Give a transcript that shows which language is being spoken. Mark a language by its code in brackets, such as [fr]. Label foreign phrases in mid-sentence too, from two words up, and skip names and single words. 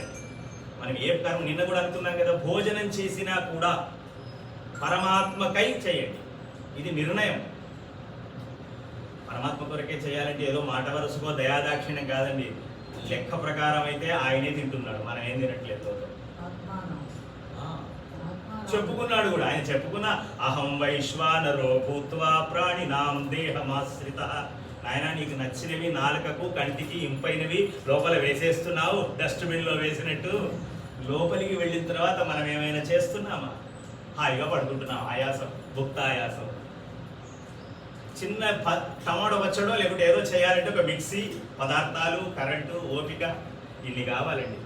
[te] మనం ఏ కర్మ, నిన్న కూడా అనుకున్నాం కదా, భోజనం చేసినా కూడా పరమాత్మకై చేయండి. ఇది నిర్ణయం. పరమాత్మ కొరకే చేయాలంటే ఏదో మాట వరుసకో దయాదాక్షిణ్యం కాదండి. లెక్క ప్రకారం అయితే ఆయనే తింటున్నాడు, మనం ఏం తినట్లేదు. చెప్పుకున్నాడు కూడా, ఆయన చెప్పుకున్న [sa] అహం వైశ్వానరో భూత్వా ప్రాణినాం దేహమాశ్రిత. [te] ఆయన నీకు నచ్చినవి నాలుకకు కంటికి ఇంపైనవి లోపల వేసేస్తున్నావు, డస్ట్బిన్లో వేసినట్టు. లోపలికి వెళ్ళిన తర్వాత మనం ఏమైనా చేస్తున్నామా? హాయిగా పడుకుంటున్నాం, ఆయాసం, భుక్త ఆయాసం. చిన్న టమాటో వచ్చడో లేకుంటే ఏదో చేయాలంటే ఒక మిక్సీ, పదార్థాలు, కరెంటు, ఓపిక, ఇన్ని కావాలండి.